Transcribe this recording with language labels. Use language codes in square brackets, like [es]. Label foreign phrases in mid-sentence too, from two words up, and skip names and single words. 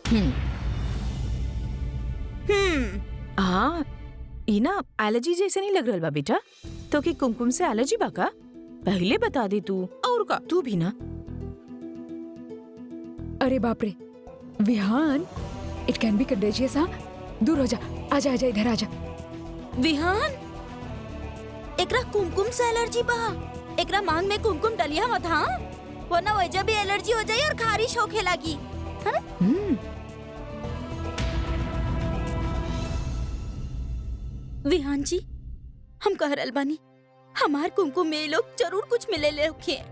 [bho] हाँ ई ना एलर्जी जैसे नहीं लग रहल बा बेटा। तो कि कुमकुम से एलर्जी बा का? पहले बता दे तू। और का तू भी ना। अरे बाप रे विहान, [en] It can be contagious. [bho] हाँ दूर हो जा। आजा आजा इधर आजा। विहान, एकरा कुमकुम से एलर्जी बा। एकरा मांग में कुमकुम डलिया मत। हाँ वरना वजह भी एलर्जी हो जाए और खारिश होखे लगी, है ना? विहान जी, हम कह रहल बानी, हमार कुमकुम में ये लोग जरूर कुछ मिले ले रखे हैं।